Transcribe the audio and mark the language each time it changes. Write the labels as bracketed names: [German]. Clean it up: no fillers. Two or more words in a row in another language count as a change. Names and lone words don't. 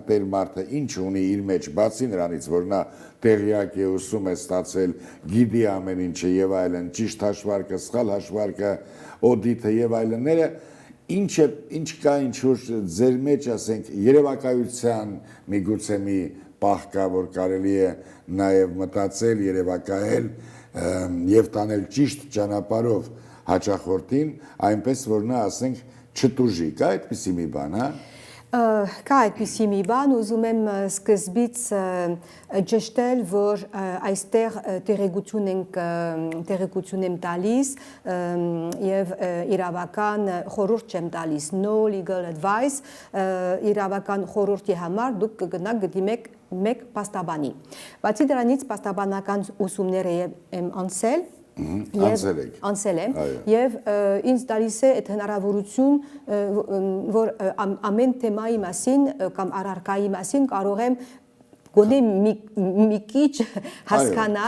[Armenian] տեր մարդը, ինչ ունի իր մեջ, բացի նրանից, որ նա տեղյակ է, ուսում է ստացել, գիտի ամեն ինչը եւ այլն, ճիշտ հաշվարկը, սխալ հաշվարկը, օդիթը եւ այլնները, ինչ կա, ինչ որ ձեր մեջ, ասենք, երևակայության միգուցե մի պահ կա, որ կարելի է նաև մտածել, երևակայել եւ տանել ճիշտ ճանապարհով հաճախորդին, այնպես որ նա, ասենք, չտուժի, կա այդպիսի մի բան, հա? Կա այդպիսի մի բան, ուզում եմ սկզբից ճշտել, որ այստեղ տեղեկություն եմ տալիս եւ իրավական խորհուրդ չեմ տալիս, [English] no legal advice, [Armenian] իրավական խորհրդի համար դուք կգնաք գտիմեք մեկ պաստաբանի։ Բացի դրանից պաստաբանական ուսումներ եմ անցել, անցել եմ եւ ինձ տալիս է այդ հնարավորություն, որ ամեն թեմայի մասին կամ առարկայի մասին կարող եմ գոնե մի քիչ հասկանալ,